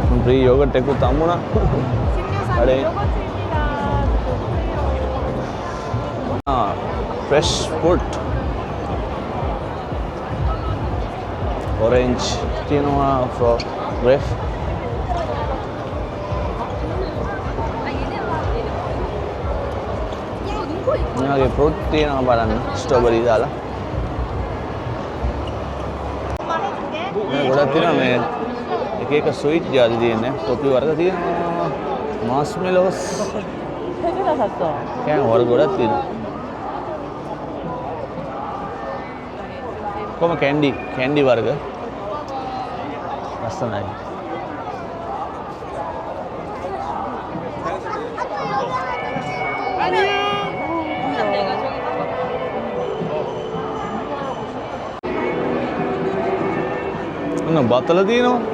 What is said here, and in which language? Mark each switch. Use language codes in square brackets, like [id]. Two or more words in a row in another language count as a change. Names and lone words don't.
[en] free yogurt [si] එකකුත් හම්බුණා. [ko] 식료산 요거트입니다. [en] fresh fruit. [si] ඔරෙන්ජ් තියෙනවා ෆ්‍රෝ ග්‍රේප්. මෙයාගේ ෆෘට් තියෙනවා බලන්න ස්ට්‍රොබෙරි දාලා. මේ ගොඩක් තියෙනවා මේ එක එක ස්වීට් ජාති තියෙන්නේ. කොපි වර්ග තියෙනවා. මාස්මෙලෝස්. [ko] 세개나 샀어. [si] කෑම වර්ග ගොඩක් තියෙනවා. කොහොම කැන්ඩි වර්ග. ලස්සනයි. ඔන්න බතල තියෙනවා.